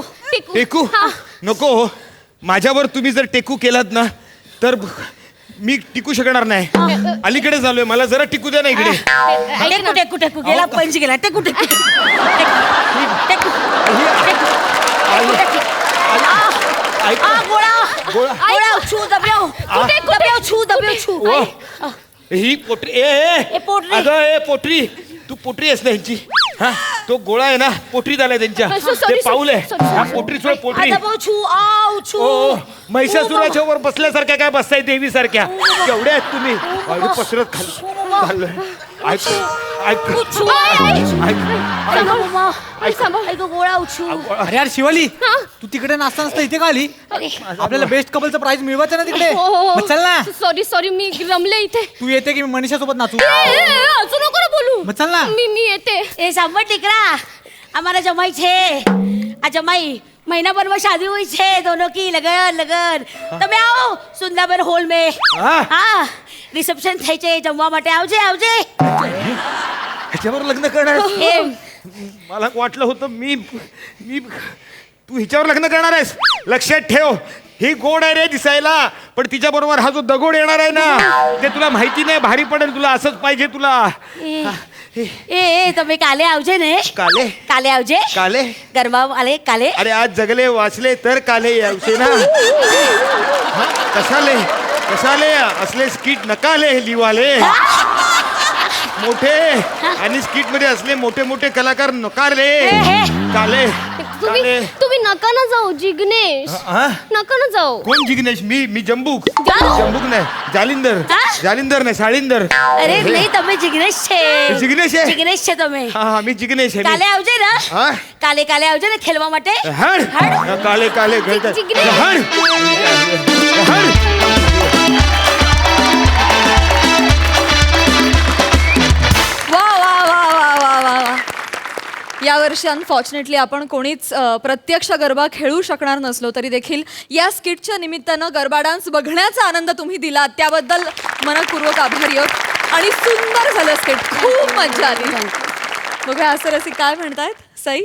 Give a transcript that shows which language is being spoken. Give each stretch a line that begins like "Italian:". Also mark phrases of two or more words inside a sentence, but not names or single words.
Marathi: टेकू नको हो माझ्यावर तुम्ही जर टेकू केलात ना तर मी टिकू शकणार नाही अलीकडे झालोय मला जरा टिकू द्या ना इकडे टेकू टेकू टेकू गेला पंच गेला टेकू टेकू टेकू गोळा गोळा. गोळा छू दब्याव दब्याव छू दब्याव छू ओ, ही पोटरी ए पोटरी. अगं ए पोटरी तू पोटरी आहेस ना यांची हा तो गोळा आहे ना पोटरीत आलाय त्यांच्या
English: sorry,
Marathi: ते पाऊल आहे
English: sorry,
Marathi: हा पोटरी सोड पोटरी दबाव छू आव छू ओ महिषासुराच्या वर बसल्यासारख्या काय बसताय देवी सारख्या केवढ्या आहेत तुम्ही अरे पसरत खाली चाललंय ऐक ऐक ऐक गोळा उछू अरे यार शिवाली तू तिकडे नाचता नसता इथे का आली आपल्याला
English: best couple
Marathi: प्राइज मिळवायचं ना तिकडे मग चल ना सॉरी मी रमले इथे तू येते की मी मनीषा सोबत नाचू अजून नको ना बोलू मग चल ना. मी येते
Hindi: ए सांभळ ટીકરા हमारा जमाई छे आ जमाई महीना भर में शादी हुई छे दोनों की लगन लगन
Gujarati: તમે આવો સુંદરબન હોલ
Hindi: में
Gujarati: હા. હા રિસેપ્શન થઈ છે જમવા માટે આવજે આવજે
Marathi: ह्याच्यावर लग्न करणार એ मला वाटलं होतं मी मी तू हिच्यावर लग्न करणार आहेस लक्षात ठेव ही गोड आहे रे दिसायला पण तिच्या बरोबर हा जो दगोड येणार आहे ना ते तुला माहिती नाही भारी पडेल तुला असंच पाहिजे तुला
Gujarati: એ તમે કાલે આવજે ને
Marathi: काले
Gujarati: કાલે આવજે
Marathi: काले गरबा आले काले अरे आज जगले वाचले तर काले यावशे ना हा, कशाले असले स्किट नकाले लिवाले मोठे आणि स्किट मध्ये असले मोठे मोठे कलाकार नकारले काले काले तुम्ही नका ना जाऊ जिग्नेश हा? नका ना जाऊ कोण जिग्नेश मी जंबूक जा. जंबूक नाही जालिंदर हा? जालिंदर नाही साळिंदर
Gujarati: અરે નહીં તમે જિગ્નેશ છે
Marathi: जिग्नेश आहे
Gujarati: જિગ્નેશ છે તમે
Marathi: हा हा मी जिग्नेश आहे
Gujarati: કાલે આવજે ને
Marathi: हा?
Gujarati: કાલે કાલે આવજે ને ખેલવા માટે
Marathi: हड हड. काले काले गळतात. जिग्नेश. हड हड वा वा वा वा वा वा वा यावर्षी अनफॉर्च्युनेटली आपण कोणीच प्रत्यक्ष गरबा खेळू शकणार नसलो तरी देखील या स्किटच्या निमित्तानं गरबा डान्स बघण्याचा आनंद तुम्ही दिलात त्याबद्दल मनपूर्वक आभारी आहोत आणि सुंदर झालं स्किट खूप मजा आली बघा असं रसिक काय म्हणतायत सई